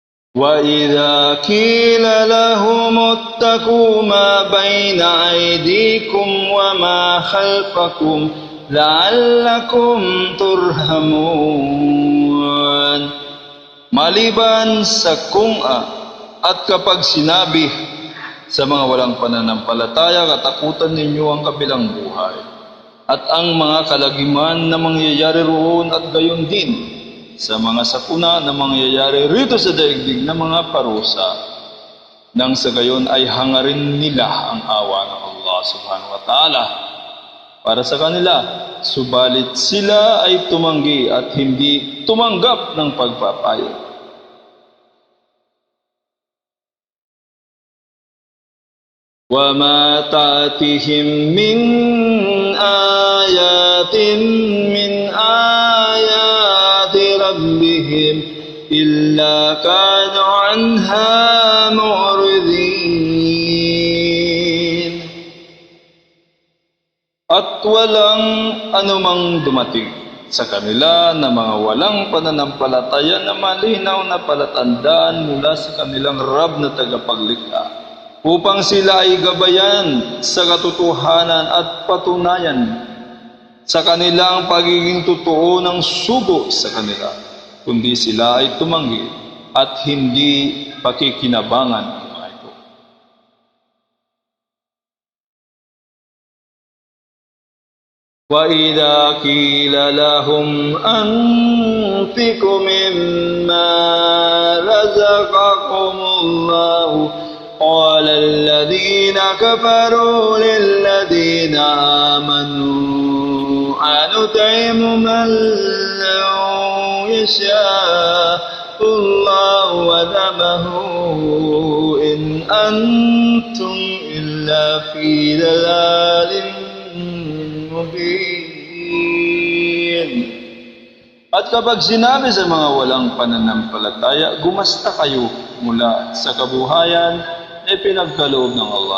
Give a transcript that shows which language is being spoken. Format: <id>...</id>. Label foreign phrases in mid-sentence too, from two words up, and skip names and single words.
<ar>وَإِذَا قِيلَ لَهُمُ اتَّقُوا مَا بَيْنَ أَيْدِيكُمْ وَمَا خَلْفَكُمْ لَعَلَّكُمْ تُرْحَمُونَ.</ar> <tl>Maliban sa at kapag sinabi sa mga walang pananampalataya, katakutan ninyo ang kabilang buhay at ang mga kalagiman na mangyayari roon, at gayon din sa mga sakuna na mangyayari rito sa daigdig na mga parusa, nang sa gayon ay hangarin nila ang awa ng Allah</tl> <ar>سبحانه وتعالى</ar> <tl>para sa kanila, subalit sila ay tumanggi at hindi tumanggap ng pagpapayo.</tl> <ar>وَمَا تَأْتِهِمْ مِنْ آيَاتٍ مِنْ آيَاتِ رَبِّهِمْ إِلَّا كَانُوا عَنْهَا مُعْرِضِينَ.</ar> <tl>At walang anumang dumating sa kanila na mga walang pananampalataya na malinaw na palatandaan mula sa kanilang Rab na tagapaglikha, upang sila ay gabayan sa katotohanan at patunayan sa kanilang pagiging totoo ng sugo sa kanila, kundi sila ay tumanggi at hindi pakikinabangan ang mga ito.</tl> <ar>وَإِذَا قِيلَ لَهُمْ أَنفِقُوا مِمَّا رَزَقَكُمُ اللَّهُ قَالَ الَّذِينَ كَفَرُوا لِلَّذِينَ آمَنُوا أَنُطْعِمُ مَن لَّوْ يَشَاءُ اللَّهُ وَدَمَهُ إِنْ أَنتُمْ إِلَّا فِي ضَلَالٍ مُبِينٍ.</ar> <tl>At kapag sinabi sa mga walang pananampalataya, gumasta kayo mula sa kabuhayan na pinagkaloob ng Allah</tl>